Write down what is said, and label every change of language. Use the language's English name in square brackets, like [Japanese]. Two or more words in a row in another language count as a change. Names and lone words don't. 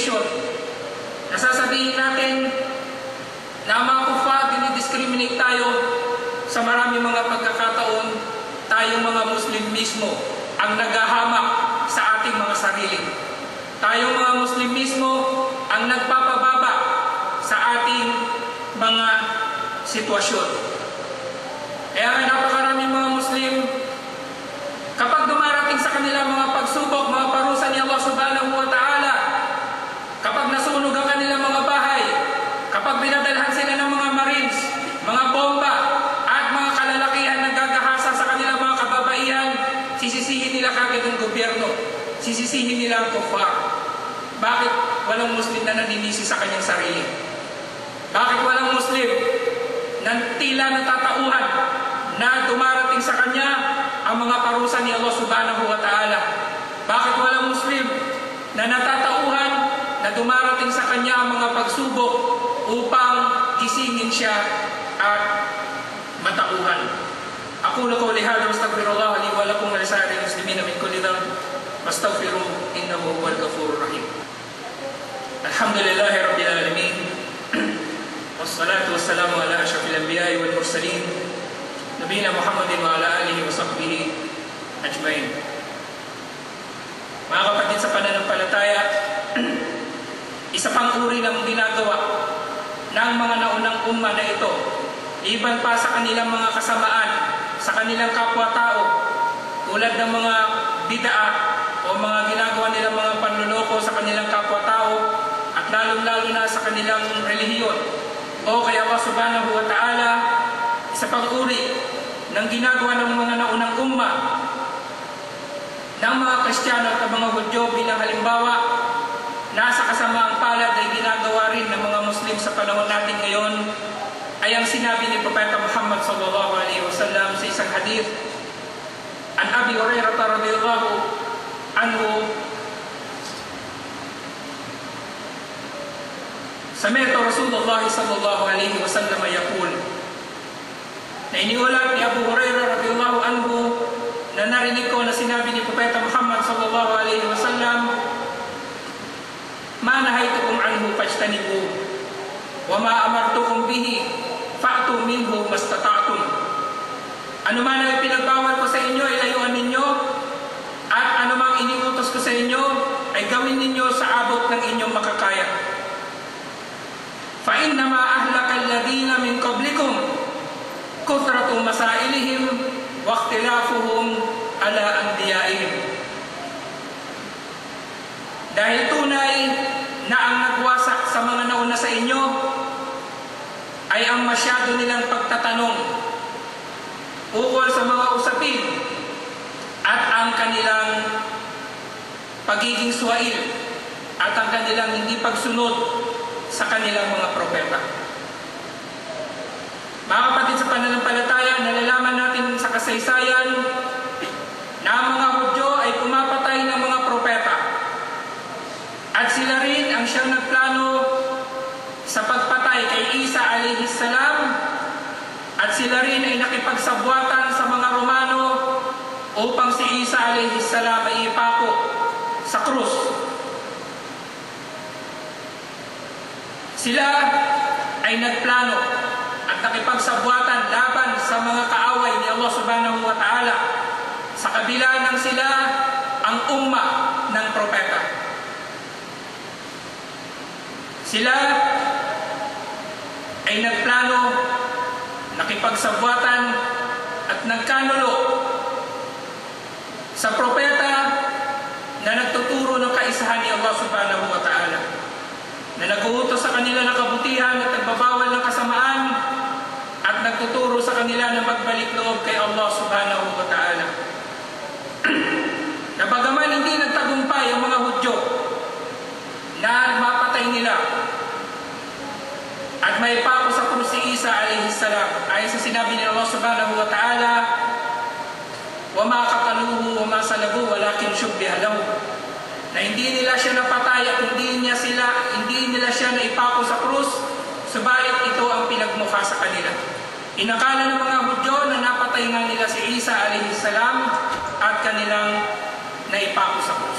[Filipino] Nasasabihin natin na ang mga kufar, dinidiskriminate tayo, sa maraming mga pagkakataon, tayong mga Muslim mismo ang naghahamak sa ating mga sarili. Tayong mga Muslim mismo ang nagpapababa sa ating mga sitwasyon. Kaya nga napakaraming mga Muslim, kapag dumarating sa kanila mga pagsubok, mga parusa ni Allah [Arabic] سبحانه وتعالى, [Filipino] kapag nasunog ang kanilang mga bahay, kapag binadalhan sila ng mga marines, mga bomba, at mga kalalakihan na gagahasa sa kanilang mga kababaihan, sisisihin nila kagad ang gobyerno, sisisihin nila ang kuffar. Bakit walang Muslim na naninisi sa kanyang sarili? Bakit walang Muslim na tila natatauhan na dumarating sa kanya ang mga parusa ni Allah [Arabic] سبحانه وتعالى? [Filipino] Bakit walang Muslim na natatauhan na dumarating sa kanya ang mga pagsubok upang gisingin siya at matauhan? [Arabic] أقول قولي هذا وأستغفر الله لي ولكم ولسائر المسلمين من كل ذنب واستغفروه إنه هو الغفور الرحيم. الحمد لله رب العالمين والصلاة والسلام على أشرف الأنبياء والمرسلين نبينا محمد وعلى آله وصحبه أجمعين. [Filipino] Mga kapatid sa pananampalataya, isa pang uri ng ginagawa ng mga naunang umma na ito, iban pa sa kanilang mga kasamaan, sa kanilang kapwa-tao, tulad ng mga bid'a o mga ginagawa nilang mga panluloko sa kanilang kapwa-tao at lalong-lalo na sa kanilang relihiyon o kay Allah [Arabic] سبحانه وتعالى, [Filipino] isa pang uri ng ginagawa ng mga naunang umma ng mga Kristiyano at mga Hudyo bilang halimbawa, nasa kasamaang palad ay ginagawa rin ng mga Muslim sa panahon natin ngayon, ay ang sinabi ni Propeta Muhammad [Arabic] صلى الله عليه وسلم [Filipino] sa isang hadith. [Arabic] عن أبي هريرة رضي الله عنه سمعت رسول الله صلى الله عليه وسلم يقول, [Filipino] na iniulat ni Abu Hurairah [Arabic] رضي الله عنه [Filipino] na narinig ko na sinabi ni Propeta Muhammad [Arabic] صلى الله عليه وسلم, ما نهيتكم عنه فاجتنبوه وما أمرتكم به فأتوا منه ما استطعتم. [Filipino] Ano man ang pinagbawal ko sa inyo ay layuan ninyo, at ano mang iniutos ko sa inyo ay gawin ninyo sa abot ng inyong makakaya. [Arabic] فإنما أهلك الذين من قبلكم كثرة مسائلهم واختلافهم على أنبيائهم. [Filipino] Dahil tunay na ang nagwasak sa mga nauna sa inyo ay ang masyado nilang pagtatanong ukol sa mga usapin at ang kanilang pagiging suwail at ang kanilang hindi pagsunod sa kanilang mga propeta. Mga kapatid sa pananampalataya, nalalaman natin sa kasaysayan na ang mga Hudyo ay pumapatay ng mga propeta. At sila rin ang siyang nagplano sa pagpatay kay Isa [Arabic] عليه السلام, [Filipino] at sila rin ay nakipagsabwatan sa mga Romano upang si Isa [Arabic] عليه السلام [Filipino] ay ipako sa krus. Sila ay nagplano at nakipagsabwatan laban sa mga kaaway ni Allah [Arabic] سبحانه وتعالى, [Filipino] sa kabila ng sila ang umma ng propeta. Sila ay nagplano, nakipagsabwatan at nagkanulo sa propeta na nagtuturo ng kaisahan ni Allah [Arabic] سبحانه وتعالى, [Filipino] na nag-uutos sa kanila ng kabutihan at nagbabawal ng kasamaan, at nagtuturo sa kanila ng magbalik loob kay Allah [Arabic] سبحانه وتعالى. [Filipino] Na bagaman hindi nagtagumpay ang mga Hudyo na mapatay nila at may pako sa krus si Isa [Arabic] عليه السلام, [Filipino] ayon sa sinabi ni Allah [Arabic] سبحانه وتعالى, وما قتلوه وما صلبوه ولكن شبه له, [Filipino] na hindi nila siya napatay at hindi nila siya naipako sa krus, subalit ito ang pinagmukha sa kanila. Inakala ng mga Hudyo na napatay nga nila si Isa [Arabic] عليه السلام [Filipino] at kanilang naipako sa krus.